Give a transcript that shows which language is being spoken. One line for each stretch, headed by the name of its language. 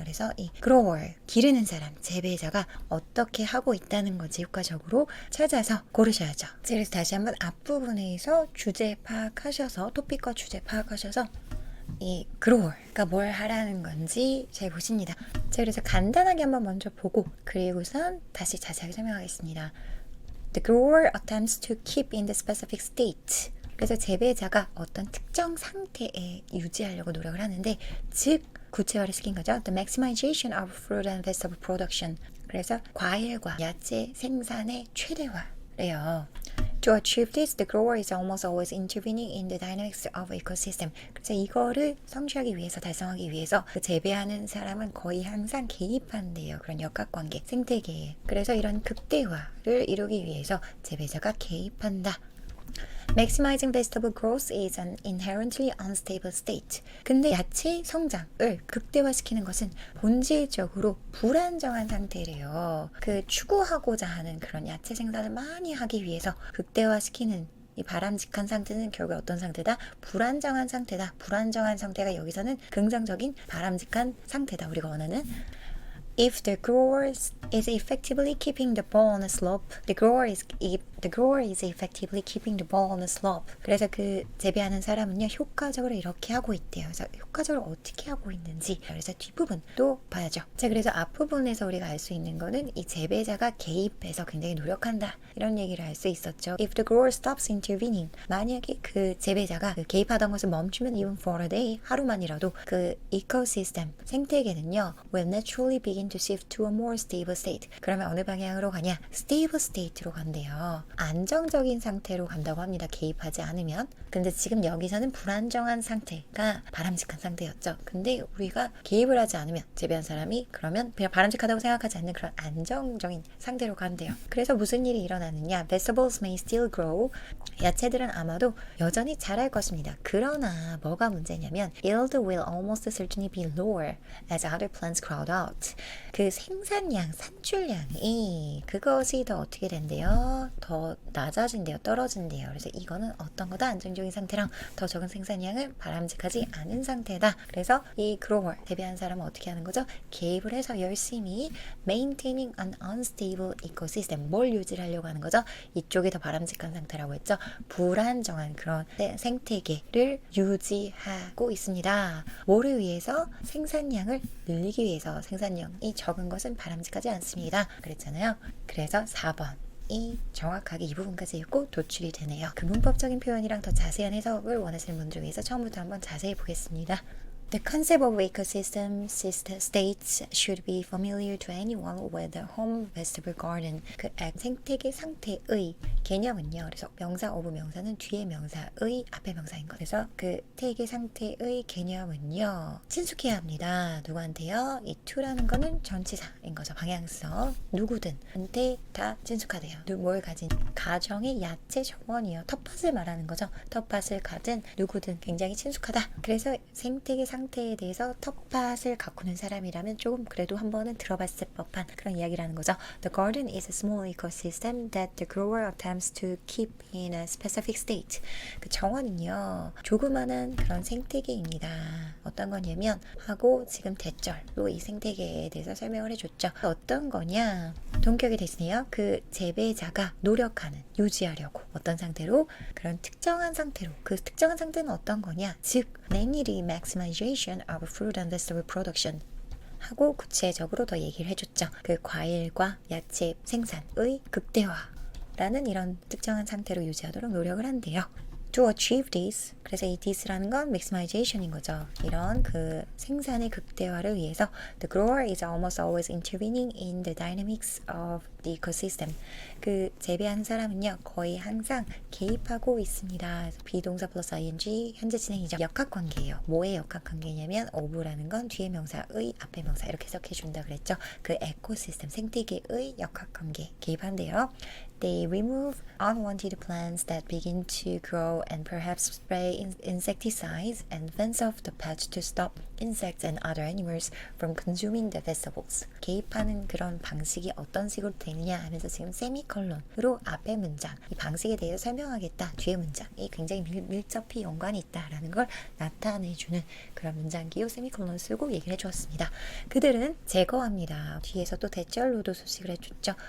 Korean: 그래서 이 grower, 기르는 사람, 재배자가 어떻게 하고 있다는 건지 효과적으로 찾아서 고르셔야죠. 그래서 다시 한번 앞부분에서 주제 파악하셔서, 토픽과 주제 파악하셔서 이 grower가 뭘 하라는 건지 잘 보십니다. 자, 그래서 간단하게 한번 먼저 보고 그리고선 다시 자세하게 설명하겠습니다.
English: The grower attempts to keep in the specific state.
Korean: 그래서 재배자가 어떤 특정 상태에 유지하려고 노력을 하는데, 즉 구체화를 시킨 거죠.
English: The maximization of fruit and vegetable production.
Korean: 그래서 과일과 야채 생산의 최대화래요.
English: To achieve this, the grower is almost always intervening in the dynamics of ecosystem.
Korean: 그래서 이거를 성취하기 위해서, 달성하기 위해서 그 재배하는 사람은 거의 항상 개입한대요. 그런 역학관계, 생태계에. 그래서 이런 극대화를 이루기 위해서 재배자가 개입한다.
English: Maximizing vegetable growth is an inherently unstable state.
Korean: 근데 야채 성장을 극대화시키는 것은 본질적으로 불안정한 상태래요. 그 추구하고자 하는 그런 야채 생산을 많이 하기 위해서 극대화시키는 이 바람직한 상태는 결국 어떤 상태다? 불안정한 상태다. 불안정한 상태가 여기서는 긍정적인 바람직한 상태다. 우리가 원하는
English: If the grower is effectively keeping the ball on a slope, the grower is effectively keeping the ball on a slope.
Korean: 그래서 그 재배하는 사람은요, 효과적으로 이렇게 하고 있대요. 그래서 효과적으로 어떻게 하고 있는지, 그래서 뒷부분도 봐야죠. 자, 그래서 앞부분에서 우리가 알 수 있는 거는 이 재배자가 개입해서 굉장히 노력한다, 이런 얘기를 알 수 있었죠.
English: If the grower stops intervening,
Korean: 만약에 그 재배자가 그 개입하던 것을 멈추면
English: even for a day,
Korean: 하루만이라도 그 이코시스템, 생태계는요,
English: will naturally begin to shift to a more stable state.
Korean: 그러면 어느 방향으로 가냐? stable state로 간대요. 안정적인 상태로 간다고 합니다. 개입하지 않으면. 근데 지금 여기서는 불안정한 상태가 바람직한 상태였죠. 근데 우리가 개입을 하지 않으면, 재배한 사람이 그러면 그냥 바람직하다고 생각하지 않는 그런 안정적인 상태로 간대요. 그래서 무슨 일이 일어나느냐?
English: Vegetables may still grow.
Korean: 야채들은 아마도 여전히 자랄 것입니다. 그러나 뭐가 문제냐면
English: yield will almost certainly be lower as other plants crowd out.
Korean: 그 생산량, 산출량이 그것이 더 어떻게 된대요? 더 낮아진대요. 떨어진대요. 그래서 이거는 어떤 거다? 안정적인 상태랑 더 적은 생산량은 바람직하지 않은 상태다. 그래서 이 grower, 재배한 사람은 어떻게 하는 거죠? 개입을 해서 열심히
English: maintaining an unstable ecosystem,
Korean: 뭘 유지를 하려고 하는 거죠? 이쪽이 더 바람직한 상태라고 했죠. 불안정한 그런 생태계를 유지하고 있습니다. 뭐를 위해서? 생산량을 늘리기 위해서. 생산량이 적은 것은 바람직하지 않습니다. 그랬잖아요. 그래서 4번. 이 정확하게 이 부분까지 읽고 도출이 되네요. 그 문법적인 표현이랑 더 자세한 해석을 원하시는 분들을 위해서 처음부터 한번 자세히 보겠습니다.
English: The concept of ecosystem states should be familiar to anyone with a home vegetable garden.
Korean: 그 생태계 상태의 개념은요. 그래서 명사 오브 명사는 뒤에 명사의 앞에 명사인 것. 그래서 그 태계 상태의 개념은요, 친숙해야 합니다. 누구한테요? 이 to라는 거는 전치사인 거죠. 방향성. 누구든 한테 다 친숙하대요. 뭘 가진 가정의 야채 정원이요. 텃밭을 말하는 거죠. 텃밭을 가진 누구든 굉장히 친숙하다. 그래서 생태계 상태에 대해서 텃밭을 가꾸는 사람이라면 조금 그래도 한 번은 들어봤을 법한 그런 이야기라는 거죠.
English: The garden is a small ecosystem that the grower attempts to keep in a specific state.
Korean: 그 정원은요, 조그마한 그런 생태계입니다. 어떤 거냐면 하고 지금 대절로 이 생태계에 대해서 설명을 해줬죠. 어떤 거냐? 동격이 되시네요. 그 재배자가 노력하는, 유지하려고 어떤 상태로? 그런 특정한 상태로. 그 특정한 상태는 어떤 거냐?
English: 즉, mainly maximization of fruit and vegetable production.
Korean: 하고 구체적으로 더 얘기를 해줬죠. 그 과일과 야채 생산의 극대화라는 이런 특정한 상태로 유지하도록 노력을 한대요.
English: To achieve this,
Korean: 그래서 이 this라는 건 maximization인 거죠. 이런 그 생산의 극대화를 위해서
English: the grower is almost always intervening in the dynamics of the ecosystem.
Korean: 그 재배하는 사람은요 거의 항상 개입하고 있습니다. 비동사 플러스 ing 현재 진행이죠. 역학관계예요. 뭐의 역학관계냐면 of라는 건 뒤에 명사의 앞에 명사 이렇게 해석해 준다 그랬죠. 그 에코시스템 생태계의 역학관계 개입한대요.
English: They remove unwanted plants that begin to grow and perhaps spray insecticides and fence off the patch to stop insects and other animals from consuming the vegetables.
Korean: 개입하는 그런 방식이 어떤 식으로 되느냐 하면서 지금 세미콜론으로 앞에 문장, 이 방식에 대해서 설명하겠다. 뒤에 문장이 굉장히 밀접히 연관이 있다라는 걸 나타내주는 그런 문장기호 세미콜론 쓰고 얘기를 해주었습니다. 그들은 제거합니다. 뒤에서 또 대절로도 소식을 해줬죠.